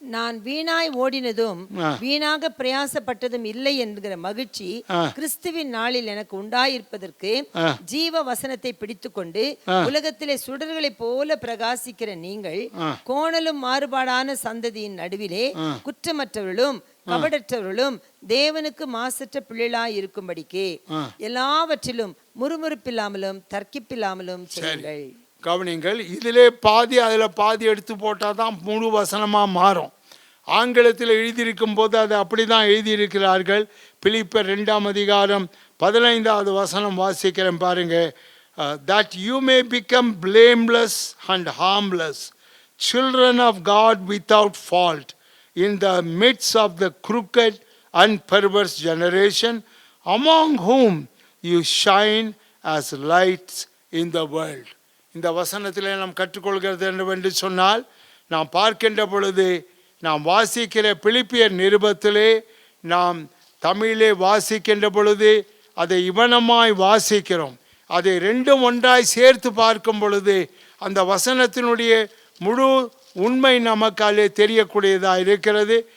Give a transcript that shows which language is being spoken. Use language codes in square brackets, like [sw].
[ta] நான் வீணாய் ஓடினதும் வீணாக பிரயாசப்பட்டதும் இல்லை என்கிற மகிழ்ச்சி கிறிஸ்துவின் நாளில் எனக்கு உண்டாயிருப்பதற்கு ஜீவ வசனத்தை பிடித்துக்கொண்டு உலகத்திலே சுடர்களைப் போல பிரகாசிக்கிற நீங்கள் கோணலும் மாறுபாடான சந்ததியின் நடுவிலே குற்றமற்றவர்களும் கபடற்றவர்களும் தேவனுக்கு மாசற்ற பிள்ளைகளாய் இருக்கும்படிக்கு எல்லாவற்றிலும் முறுமுறுப்பில்லாமலும் தர்க்கிப்பில்லாமலும் செய்யுங்கள். கவனிங்கள், இதிலே பாதி அதில் பாதி எடுத்து போட்டால் தான் முழு வசனமாக மாறும். ஆங்கிலத்தில் எழுதியிருக்கும் போது அது அப்படி தான் எழுதியிருக்கிறார்கள். பிலிப்பியர் 2ஆம் அதிகாரம் 15வது வசனம் வாசிக்கிறேன் பாருங்க. [en] that you may become blameless and harmless, children of God without fault, in the midst of the crooked and perverse generation, among whom you shine as lights in the world. [ta] இந்த வசனத்திலே நாம் கற்றுக்கொள்கிறது என்னவென்று சொன்னால், நாம் பார்க்கின்ற பொழுது நாம் வாசிக்கிற பிலிப்பியர் நிருபத்திலே நாம் தமிழிலே வாசிக்கின்ற பொழுது அதை இவனமாய் வாசிக்கிறோம். அதை ரெண்டும் ஒன்றாய் சேர்த்து பார்க்கும் பொழுது அந்த வசனத்தினுடைய முழு உண்மை நமக்காலே தெரியக்கூடியதாக இருக்கிறது.